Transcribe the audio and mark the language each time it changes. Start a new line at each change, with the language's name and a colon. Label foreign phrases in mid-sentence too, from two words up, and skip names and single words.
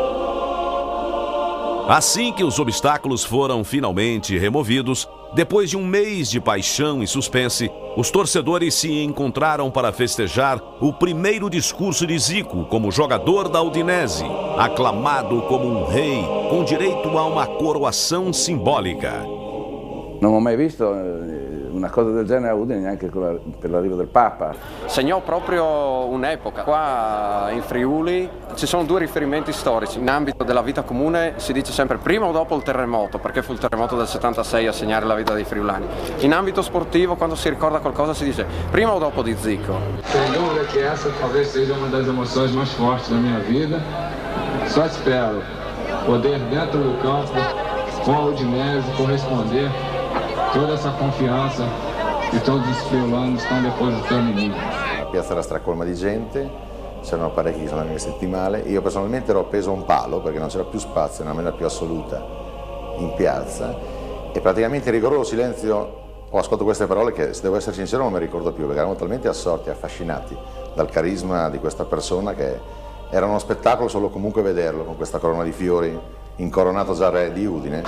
Portuguese: Assim que os obstáculos foram finalmente removidos, depois de um mês de paixão e suspense, os torcedores se encontraram para festejar o primeiro discurso de Zico como jogador da Udinese, aclamado como um rei, com direito a uma coroação simbólica.
Italian: Non ho mai visto una cosa del genere a Udine, neanche per l'arrivo del Papa. Segnò proprio un'epoca. Qua in Friuli ci sono due riferimenti storici. In ambito della vita comune si dice sempre prima o dopo il terremoto, perché fu il terremoto del 76 a segnare la vita dei friulani. In ambito sportivo, quando si ricorda qualcosa, si dice prima o dopo di Zico.
Portuguese: Sem dúvida que essa talvez seja uma das emoções mais fortes da minha vida. Só espero poder, dentro do campo, com a Udinese, corresponder toda essa confianza
Italian: che tutti i friulani stanno depositando in me. La piazza era stracolma di gente, c'erano parecchi che sono vestiti male. Io personalmente ero appeso a un palo perché non c'era più spazio, nella maniera più assoluta in piazza, e praticamente in rigoroso silenzio ho ascoltato queste parole che, se devo essere sincero, non mi ricordo più, perché eravamo talmente assorti, affascinati dal carisma di questa persona che era uno spettacolo solo comunque vederlo con questa corona di fiori, incoronato già re di Udine.